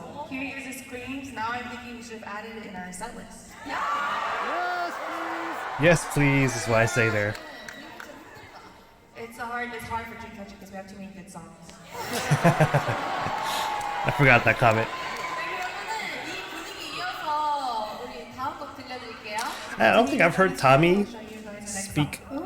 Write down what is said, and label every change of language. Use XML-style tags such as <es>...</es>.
<en>Hearing the screams, now I'm thinking we should have added it in our set list. Yes, please is what I say there. It's hard for Dreamcatcher because we have too many good songs. I forgot that comment.</en> <ko>그러면은 이 분위기 이어서 우리 다음 곡 들려드릴게요.</ko> <en>I don't think I've heard Tommy speak.</en>